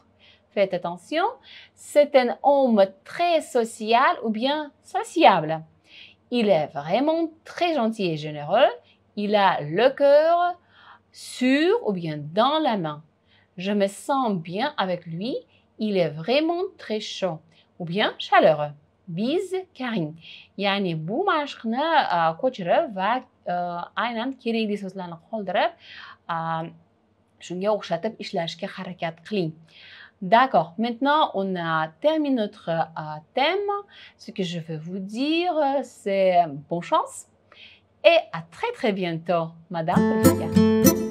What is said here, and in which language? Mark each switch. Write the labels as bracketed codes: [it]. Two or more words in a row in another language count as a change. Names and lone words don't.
[fr] Faites attention, c'est un homme très social ou bien sociable. Il est vraiment très gentil et généreux. Il a le cœur sur ou bien dans la main. Je me sens bien avec lui. Il est vraiment très chaud ou bien chaleureux. Bise Karine. [uz] Yani bu mashqni ko'chirib va aynan kerakli so'zlarni qoldirib, shunga o'xshatib ishlashga harakat qiling. [fr] D'accord, maintenant on a terminé notre thème. Ce que je veux vous dire, c'est bonne chance et à très très bientôt, Madame Olivia.